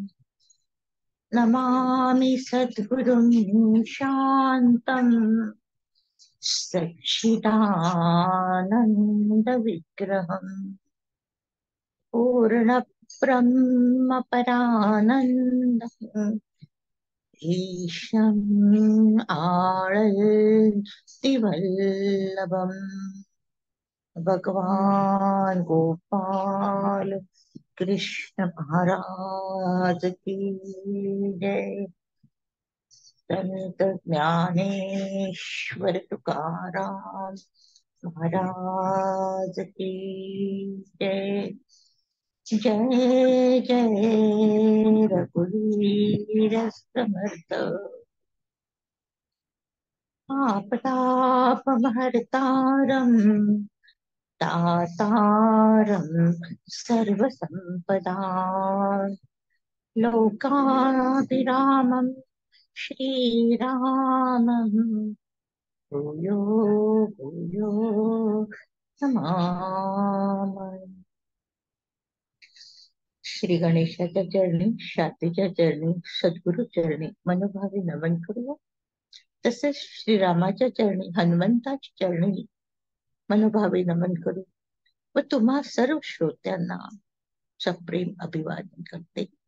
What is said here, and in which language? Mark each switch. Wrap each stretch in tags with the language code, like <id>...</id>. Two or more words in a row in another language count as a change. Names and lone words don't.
<sa>नमामि सद्गुरुं शान्तं सच्चिदानन्दविग्रहम् पूर्णब्रह्म परानन्दम् ईशम्</sa> <hi>आळतिवल्लभम् भगवान गोपाल कृष्ण महाराज की जय. संत ज्ञानेश्वर तुकाराम महाराज की जय.</hi> <mr>जय जय रघुवीर समर्थ.</mr> <sa>आपदापहर्तारं दातारं सर्वसंपदा लोकाभिरामं श्रीरामं भूयो भूयो नमामि.</sa> <mr>श्री गणेशाच्या चरणी, शांतीच्या चरणी, सद्गुरु चरणी मनोभावे नमन करूया. तसेच श्रीरामाच्या चरणी, हनुमंताच्या चरणी मनोभावे नमन करू व तुम्हा सर्व श्रोत्यांना सप्रेम अभिवादन करते.</mr>